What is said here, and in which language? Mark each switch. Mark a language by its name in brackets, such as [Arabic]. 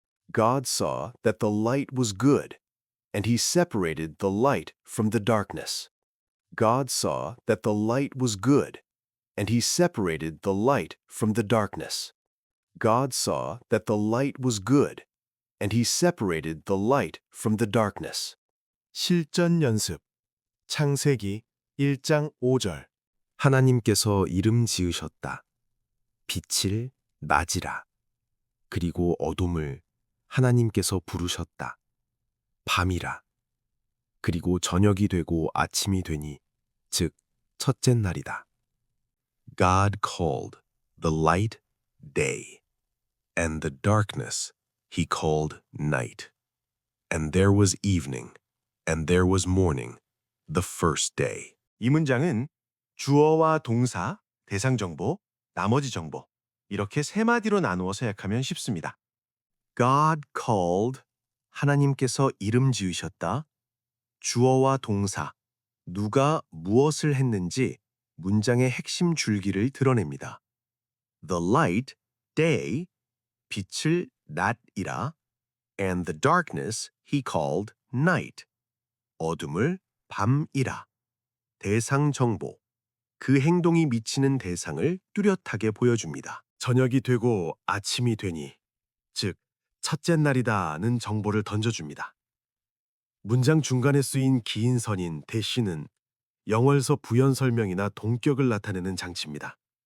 [English] God saw that the light was good, and he separated the light from the darkness. God saw that the light was good, and he separated the light from the darkness. God saw that the light was good, and he separated the light from the darkness. [Korean] 실전 연습. 창세기 1장 5절. 하나님께서 이름 지으셨다. 빛을 낮이라. 그리고 어둠을 하나님께서 부르셨다. 밤이라. 그리고 저녁이 되고 아침이 되니 즉 첫째 날이다. [English] God called the light day, and the darkness he called night. And there was evening, and there was morning, the first day. [Korean] 이 문장은 주어와 동사, 대상 정보, 나머지 정보 이렇게 세 마디로 나누어서 약하면 쉽습니다. [English] God called, [Korean] 하나님께서 이름 지으셨다. 주어와 동사, 누가 무엇을 했는지 문장의 핵심 줄기를 드러냅니다. [English] The light, day, [Korean] 빛을 낮이라, [English] and the darkness he called night, [Korean] 어둠을 밤이라. 대상 정보, 그 행동이 미치는 대상을 뚜렷하게 보여줍니다. 저녁이 되고 아침이 되니, 즉 첫째 날이다는 정보를 던져줍니다. 문장 중간에 쓰인 긴 선인 대시는 영어에서 부연 설명이나 동격을 나타내는 장치입니다.